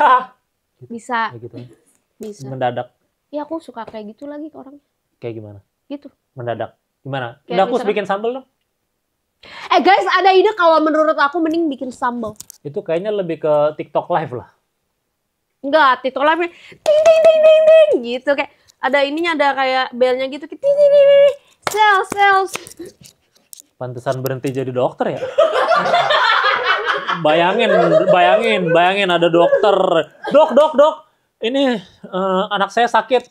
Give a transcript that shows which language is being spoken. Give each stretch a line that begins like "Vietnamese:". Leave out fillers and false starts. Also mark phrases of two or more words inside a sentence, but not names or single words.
Indonesian: Bisa, Kayak gitu. bisa. Mendadak. Ya aku suka kayak gitu lagi ke orang. Kayak gimana? Gitu. Mendadak. Gimana? Kayak Udah aku misalkan- bikin sambal dong. Guys, ada ide kalau menurut aku mending bikin sambal. Itu kayaknya lebih ke TikTok live lah. Enggak, titel live ting ting ting ting ting gitu kayak ada ininya, ada kayak belnya gitu ting ting ting ting. Sales. Pantesan berhenti jadi dokter ya. Bayangin ada dokter. Dok. Ini anak saya sakit.